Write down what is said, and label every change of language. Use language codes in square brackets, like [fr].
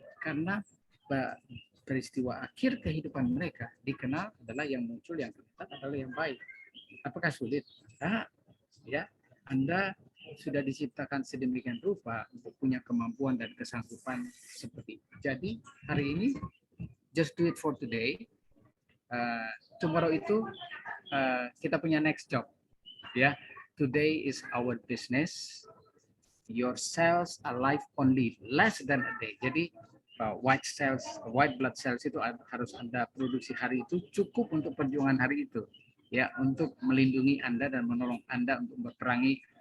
[id] Karena peristiwa akhir kehidupan mereka dikenal adalah yang muncul, yang terlihat adalah yang baik. Apakah sulit? Nah, ya, Anda sudah diciptakan sedemikian rupa untuk punya kemampuan dan kesanggupan seperti itu. [en] Jadi hari ini, just do it for today. Tomorrow itu kita punya next job. Ya, today is our business. Your cells are life only, less than a day. [id] Jadi white blood cells itu harus Anda produksi hari itu cukup untuk perjuangan hari itu, ya, untuk melindungi Anda dan menolong Anda untuk berperangi